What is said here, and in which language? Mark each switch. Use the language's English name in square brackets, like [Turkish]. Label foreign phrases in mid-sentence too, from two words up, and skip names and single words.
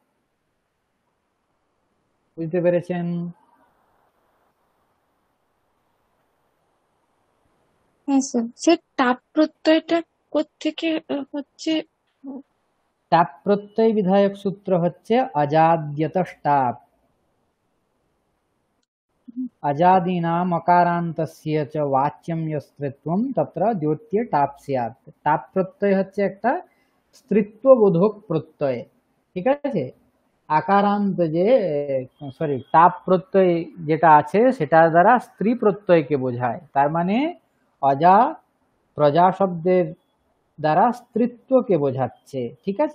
[Bangla] বুঝতে পেরেছেন? হ্যাঁ স্যার, সে টাপ প্রত্যয়টা কোত্থেকে হচ্ছে? টাপ প্রত্যয় বিধায়ক সূত্র হচ্ছে [Sanskrit] অজাদ্যত টাপ। अजादीनाम अकारान्तस्य च वाच्यम यस्त्रित्वम तत्र द्योत्य टाप स्यात्। [Bangla] টাপ প্রত্যয় হচ্ছে একটা স্ত্রীত্ববোধক প্রত্যয়, ঠিক আছে? আকারান্ত যে টাপ প্রত্যয় যেটা আছে সেটার দ্বারা স্ত্রী প্রত্যয়কে বোঝায়। তার মানে অজা প্রজা শব্দের দ্বারা স্ত্রীত্বকে বোঝাচ্ছে, ঠিক আছে?